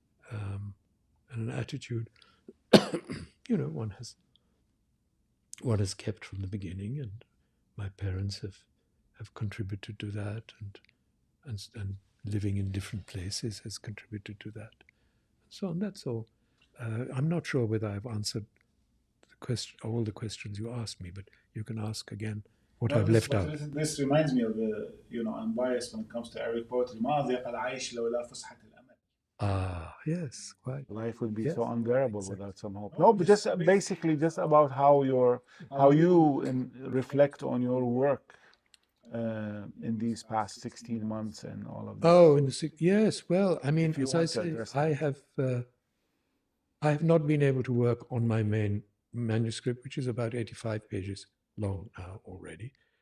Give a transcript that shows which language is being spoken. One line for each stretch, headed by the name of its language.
English: And an attitude, one has kept from the beginning, and my parents have contributed to that, and living in different places has contributed to that. So on, that's all. I'm not sure whether I've answered all the questions you asked me, but you can ask again what I've left out. This reminds me of, I'm biased when it comes to Arabic poetry.
Arabic: ما أضيق العيش لو لا فسحة الأمل.
English: Ah, yes, quite. Life would be so unbearable without some hope. No, but just basically just about how you reflect on your work in these past 16 months and all of this. Oh, yes. Well, I mean, as I say, I have not been able to work on my main manuscript, which is about 85 pages long now already.